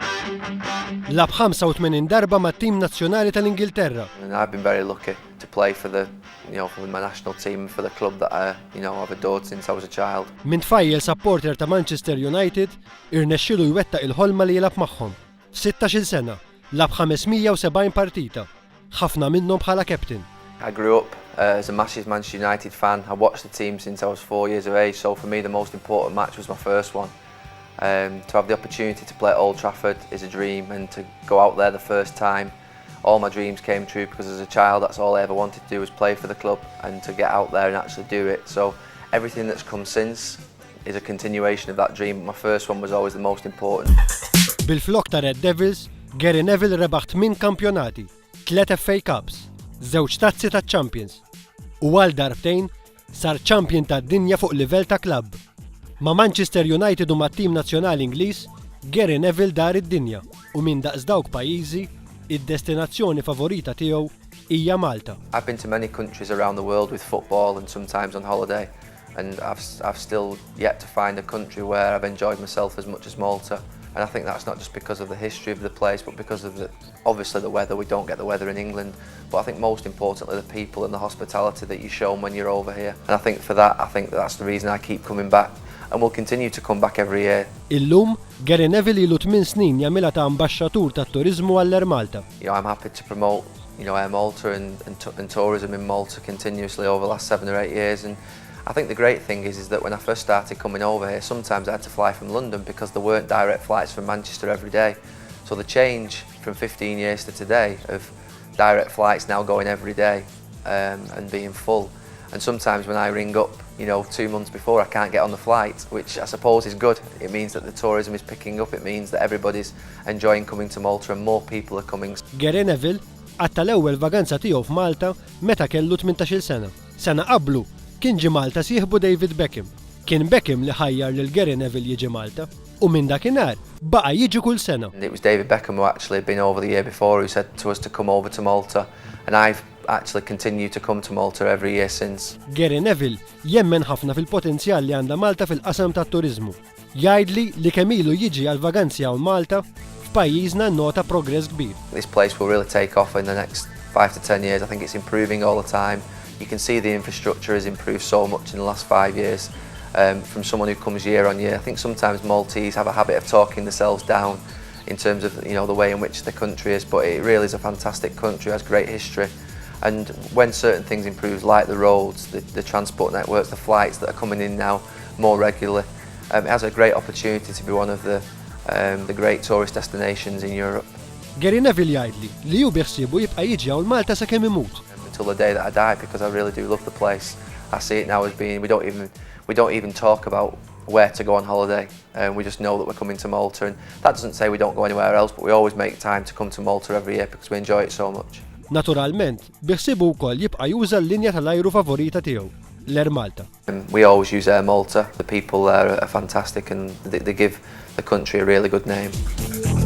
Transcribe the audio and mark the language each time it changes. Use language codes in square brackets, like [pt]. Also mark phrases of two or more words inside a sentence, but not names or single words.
[mt] Lab 85 darba mat-tim nazzjonali tal-Ingilterra. [en] And I've been very lucky to play for for my national team, for the club that I've adored since I was a child. [mt] Min tfajjel supporter ta' Manchester United, irnexxielu jwettaq il-ħolma li jilab magħhom. F'16-il sena, lab 570 partita, ħafna minnhom bħala captain. [en] I grew up as a massive Manchester United fan. I watched the team since I was 4 years of age, so for me the most important match was my first one. To have the opportunity to play at Old Trafford is a dream, and to go out there the first time, all my dreams came true, because as a child that's all I ever wanted to do was play for the club, and to get out there and actually do it. So everything that's come since is a continuation of that dream. My first one was always the most important. [mt] Bil-flok ta' Red Devils, Gary Neville rebaħ 8 kampjonati, 3 FA Cups, 2 tazzi ta' Champions, u għal darbtejn sar champion ta' dinja fuq livell ta' klabb. Ma' Manchester United u mat-tim nazzjonali Ingliż, Gary Neville dar id-dinja u minn daqs dawk pajjiżi, id-destinazzjoni favorita tiegħu hija Malta. [en] I've been to many countries around the world with football and sometimes on holiday, and I've still yet to find a country where I've enjoyed myself as much as Malta. And I think that's not just because of the history of the place, but because of obviously the weather. We don't get the weather in England, but I think most importantly the people and the hospitality that you show when you're over here. And I think that's the reason I keep coming back, and will continue to come back every year. [mt] Illum, Gary Neville ilu 8 snin jagħmilha ta' ambaxxatur tat-turiżmu għall-Air Malta. [en] I'm happy to promote Air Malta and tourism in Malta continuously over the last 7 or 8 years. And I think the great thing is that when I first started coming over here, sometimes I had to fly from London because there weren't direct flights from Manchester every day. So the change from 15 years to today of direct flights now going every day and being full. And sometimes when I ring up, 2 months before, I can't get on the flight, which I suppose is good. It means that the tourism is picking up. It means that everybody's enjoying coming to Malta and more people are coming. [mt] Gary Neville għatta l-ewwel vaganza tiegħu f'Malta meta kellu 18-il sena. Sena qablu kien ġi Malta sieħbu David Beckham. Kien Beckham li ħajjar lil Gary Neville jiġi Malta u minn dakinhar baqa' jiġi kull sena. [en] It was David Beckham who actually had been over the year before, who said to us to come over to Malta, and I've actually continued to come to Malta every year since. [mt] Gary Neville jemmen ħafna fil-potenzjal li għandha Malta fil-qasam tat-turiżmu. Jgħidli li kemm ilu jiġi għal vaganzi hawn Malta f'pajjiżna nota progress kbir. [en] This place will really take off in the next 5 to 10 years. I think it's improving all the time. You can see the infrastructure has improved so much in the last 5 years. From someone who comes year on year, I think sometimes Maltese have a habit of talking themselves down in terms of the way in which the country is, but it really is a fantastic country, has great history. And when certain things improve, like the roads, the transport networks, the flights that are coming in now more regularly, it has a great opportunity to be one of the great tourist destinations in Europe. [mt] Gary Neville jgħidli li hu biħsiebu jibqa' jiġi hawn Malta sakemm imut. [en] Until the day that I die, because I really do love the place. I see it now as being, we don't even talk about where to go on holiday, and we just know that we're coming to Malta, and that doesn't say we don't go anywhere else, but we always make time to come to Malta every year because we enjoy it so much. [mt] Naturalment, biħsibu wkoll jibqa' juża l-linja tal-ajru favorita tiegħu, l-Air Malta. [en] We always use Air Malta. The people there are fantastic, and they give the country a really good name.